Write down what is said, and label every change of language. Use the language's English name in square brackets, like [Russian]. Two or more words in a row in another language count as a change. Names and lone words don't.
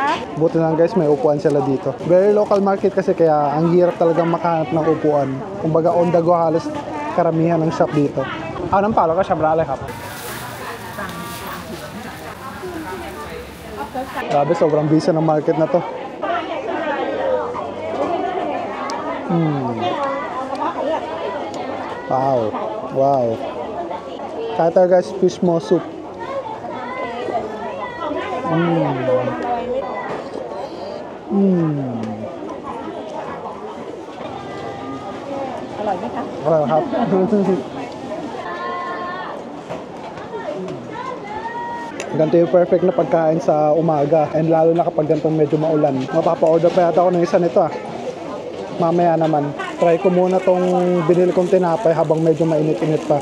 [Filipino] Buti lang guys, may upuan sila dito. [English] Very local market [Filipino] kasi kaya ang hirap talagang makahanap ng upuan. Kumbaga [English] on the go [Filipino] halos karamihan ng shop dito. Anong palo ka, Shabra? ครับ Grabe, sobrang busy ng market na to. Wow. Wow. Kaya tayo guys, [English] fish maw soup. [Thai] อร่อยไหมคะ อร่อยครับ [Filipino] Ganito yung perfect na pagkain sa umaga and lalo na kapag ganitong medyo maulan. Mapapa-order pa yata ako ng isa nito Mamaya naman. Try ko muna tong binili kong tinapay habang medyo mainit-init pa.